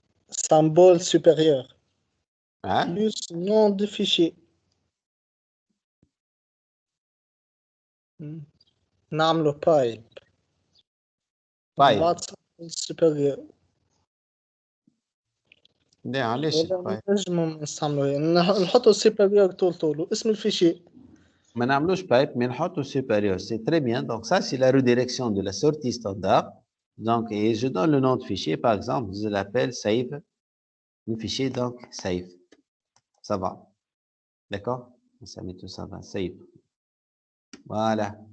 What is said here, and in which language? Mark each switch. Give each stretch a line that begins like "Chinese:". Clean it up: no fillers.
French: Symbole supérieur. Hein? Plus nom du fichier.
Arabic: نعمله pipe.
French: Pipe.
Arabic: بعد symbole supérieur. علاش ولا
French: pipe؟
Arabic: نجمو نستعملوه نحطو supérieur طول اسم الفيشي. ما نعملوش
French: pipe, mais
Arabic: نحطو
French: supérieur. C'est très bien. Donc, ça, c'est la redirection de la sortie standard. Donc, et je donne le nom de fichier. Par exemple, je l'appelle save. Le fichier, donc, save. Ça va. D'accord? Ça met tout ça va. Save. Voilà.